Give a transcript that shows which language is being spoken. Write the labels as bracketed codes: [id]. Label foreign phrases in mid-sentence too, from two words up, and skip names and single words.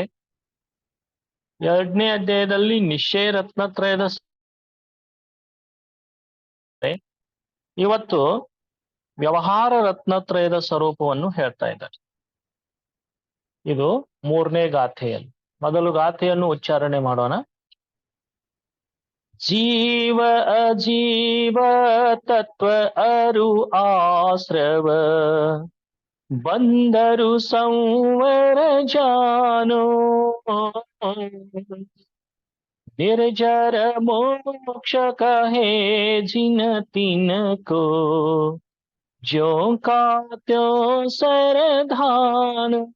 [kn] 2ನೇ ಅಧ್ಯಾಯದಲ್ಲಿ ನಿಶ್ಚಯ ರತ್ನತ್ರಯದ ಇವತ್ತು ವ್ಯವಹಾರ ರತ್ನತ್ರಯದ ಸ್ವರೂಪವನ್ನು ಹೇಳ್ತಾ ಇದ್ದಾರೆ. ಇದು 3ನೇ ಗಾಥೆಯಲ್ಲಿ. ಮೊದಲು ಗಾಥೆಯನ್ನು ಉಚ್ಚಾರಣೆ ಮಾಡೋಣ. [hi] जीव अजीव तत्व अरु आश्रव बंदरु संवर जानो निर्जर मोक्ष कहे जिन तिन को जो का त्यों सरधान